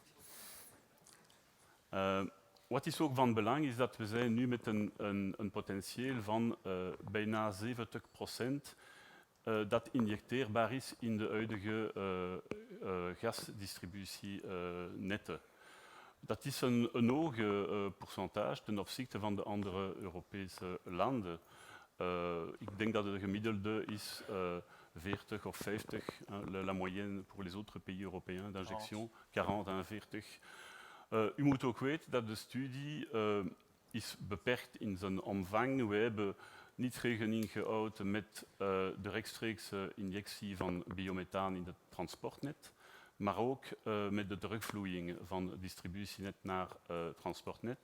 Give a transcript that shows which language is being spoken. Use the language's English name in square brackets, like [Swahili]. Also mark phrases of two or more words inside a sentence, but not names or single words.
[Dutch] Wat is ook van belang is dat we zijn nu met een potentieel van bijna 70% dat injecteerbaar is in de huidige gasdistributienetten. Dat is een hoog percentage ten opzichte van de andere Europese landen. Ik denk dat het gemiddelde is 40 of 50, [French] la moyenne pour les autres pays européens d'injection, 40 à 40. [Dutch] U moet ook weten dat de studie is beperkt in zijn omvang. We hebben niet rekening gehouden met de rechtstreekse injectie van biomethaan in het transportnet, maar ook met de terugvloeiing van het distributienet naar transportnet.